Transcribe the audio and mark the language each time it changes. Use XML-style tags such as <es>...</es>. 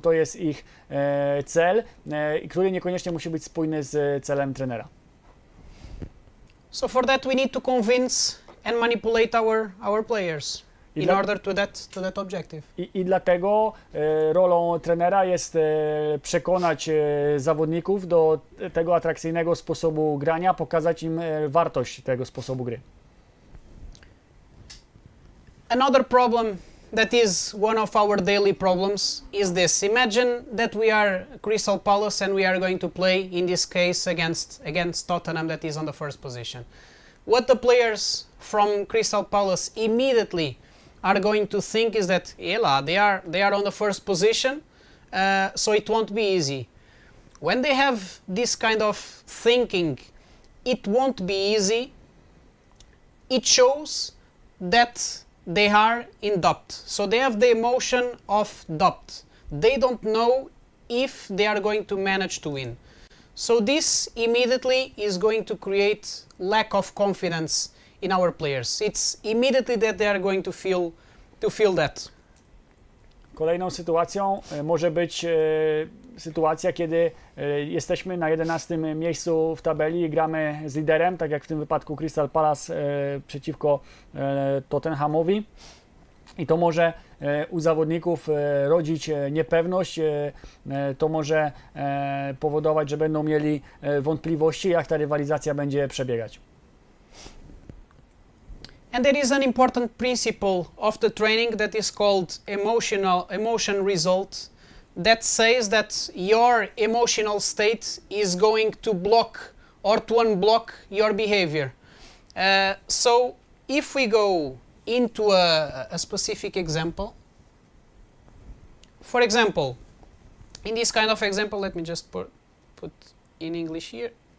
<pl>To jest ich cel, który niekoniecznie musi być spójny z celem trenera.</pl> <en>So for that we need to convince and manipulate our players in order to that objective.</en> <pl>I dlatego rolą trenera jest przekonać zawodników do tego atrakcyjnego sposobu grania, pokazać im wartość tego sposobu gry.</pl> <en>Another problem that is one of our daily problems is this. Imagine that we are Crystal Palace and we are going to play, in this case, against Tottenham, that is on the first position. What the players from Crystal Palace immediately are going to think is that they are on the first position, so it won't be easy. When they have this kind of thinking, it won't be easy, it shows that they are in doubt. So they have the emotion of doubt. They don't know if they are going to manage to win. So this immediately is going to create lack of confidence in our players. It's immediately that they are going to feel that.</en> <pl>Kolejną sytuacją może być sytuacja, kiedy jesteśmy na 11 miejscu w tabeli i gramy z liderem, tak jak w tym wypadku Crystal Palace przeciwko Tottenhamowi. I to może u zawodników rodzić niepewność, to może powodować, że będą mieli wątpliwości, jak ta rywalizacja będzie przebiegać.</pl> <en>And there is an important principle of the training that is called emotion result, that says that your emotional state is going to block or to unblock your behavior. So if we go into a specific example, for example, in this kind of example, let me just put in English here.</en>